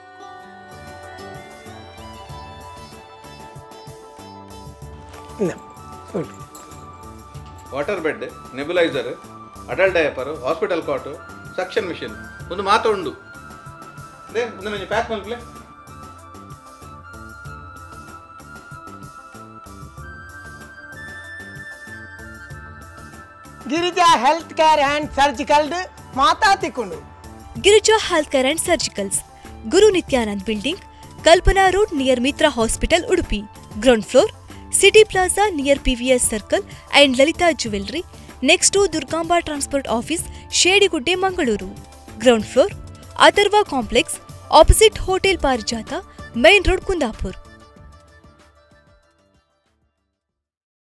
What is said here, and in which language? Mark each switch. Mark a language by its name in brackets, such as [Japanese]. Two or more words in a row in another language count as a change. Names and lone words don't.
[English] water bed, nebulizer, adult diaper, hospital cot, suction machine [Tulu] ಒಂದು ಮಾತ ಉಂಡು. ಅದೇ ಒಂದು ಪ್ಯಾಕ್ ಮಲ್ಪಲೆ. ಗಿರಿಜಾ ಹೆಲ್ತ್ ಕೇರ್ ಅಂಡ್ ಸರ್ಜಿಕಲ್ ಮಾತಾ ತಿಕ್ಕೊಂಡು. [English] Girija Health Care and Surgicals, Guru Nithyanand Building, Kalpana Road near Mitra Hospital, Udupi. Ground Floor, City Plaza near PVS Circle and Lalitha Jewellery, next to Durgamba Transport Office, Shedigudde, Mangaluru. Ground Floor, Atharva Complex, opposite Hotel Parijatha, Main Road, Kundapur.